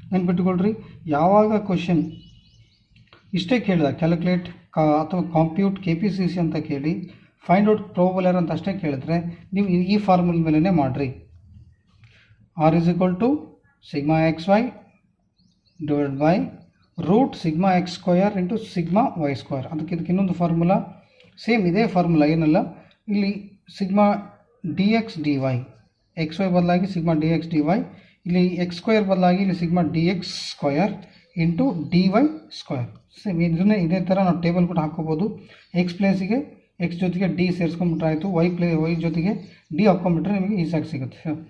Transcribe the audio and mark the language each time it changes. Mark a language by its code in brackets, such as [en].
[kn] ನೆನ್ಪಿಟ್ಕೊಳ್ರಿ, ಯಾವಾಗ ಕ್ವಶನ್ ಇಷ್ಟೇ ಕೇಳಿದ ಕ್ಯಾಲ್ಕುಲೇಟ್ ಅಥವಾ ಕಾಂಪ್ಯೂಟ್ KPCC ಅಂತ ಕೇಳಿ ಫೈಂಡ್ ಔಟ್ ಪ್ರೋಬಬಲ್ ಎರರ್ ಅಂತ ಅಷ್ಟೇ ಕೇಳಿದ್ರೆ ನೀವು ಈ ಫಾರ್ಮುಲ ಮೇಲೇ ಮಾಡಿರಿ. [en] R is equal to sigma xy divided by root sigma x square into sigma y square. [kn] ಅದಕ್ಕೆ ಇನ್ನೊಂದು ಫಾರ್ಮುಲಾ ಸೇಮ್ ಇದೇ ಫಾರ್ಮುಲಾ, ಏನಲ್ಲ ಇಲ್ಲಿ sigma D X D Y, X Y ಬದಲಾಗಿ sigma D X D Y, ಇಲ್ಲಿ X square ಬದಲಾಗಿ ಇಲ್ಲಿ sigma D X square into D Y square. Same ಇದನ್ನೇ ಇದೇ ಥರ ನಾವು ಟೇಬಲ್ ಕೂಡ ಹಾಕ್ಕೋಬೋದು. ಎಕ್ಸ್ ಪ್ಲೇಸಿಗೆ ಎಕ್ಸ್ ಜೊತೆಗೆ ಡಿ ಸೇರಿಸ್ಕೊಂಡ್ಬಿಟ್ರೆ ಆಯಿತು, ವೈ ಜೊತೆಗೆ ಡಿ ಹಾಕ್ಕೊಂಡ್ಬಿಟ್ರೆ ನಿಮಗೆ ಈಸಿಯಾಗಿ ಸಿಗುತ್ತೆ.